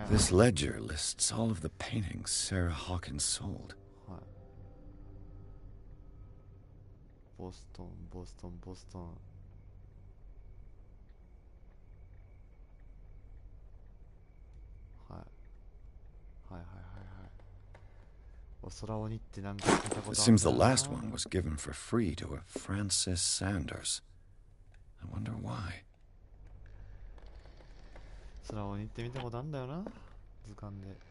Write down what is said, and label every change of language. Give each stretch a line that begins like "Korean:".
English: This ledger lists all of the paintings Sarah Hawkins sold.
Japanese: はい。ボストン、ボストン、ボストン。はい。はいはいはいはい。お空鬼ってなんか見たことある。
English: It seems the last one was given for free to a Francis Sanders. I wonder why.
Japanese: 空鬼って見たことあるんだよな、図鑑で。